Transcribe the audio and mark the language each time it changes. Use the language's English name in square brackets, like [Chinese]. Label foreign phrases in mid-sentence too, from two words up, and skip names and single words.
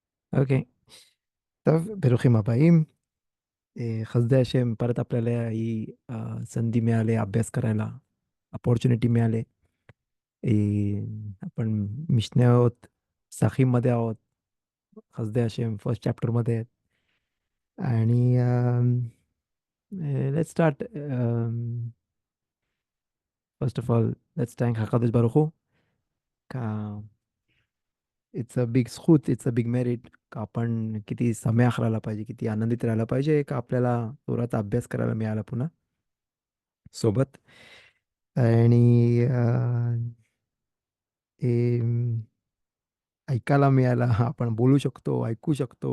[Hebrew] אוקיי. טוב, ברוכים הבאים. חסדי השם, [Marathi] परत आपल्याला ही संधी मिळाली अभ्यास करायला, अपॉर्च्युनिटी मिळाली. आपण मिशने आहोत, साखीमध्ये आहोत. [Hebrew] חסדי השם [English] first chapterमध्ये [Marathi] आहेत. [English] आणि let's start. first of all, let's thank [Hebrew] הקדוש ברוך הוא [English] का it's a big स्कूत, it's a big merit. [Marathi] का आपण किती सम्याख राहायला पाहिजे, किती आनंदित राहायला पाहिजे का आपल्याला तोराचा अभ्यास करायला मिळाला पुन्हा सोबत. आणि हे ऐकायला मिळायला, आपण बोलू शकतो, ऐकू शकतो.